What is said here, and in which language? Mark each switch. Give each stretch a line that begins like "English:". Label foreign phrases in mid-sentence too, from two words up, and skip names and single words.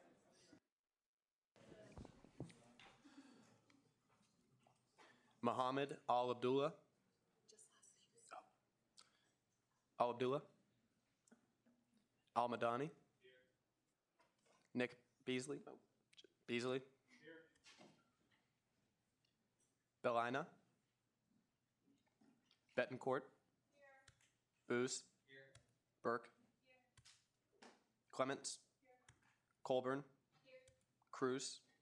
English: Muhammad Al-Abdullah. Al-Abdullah. Al-Madani. Nick Beasley. Beasley. Bellina. Betancourt. Booz. Burke. Clements. Colburn. Cruz.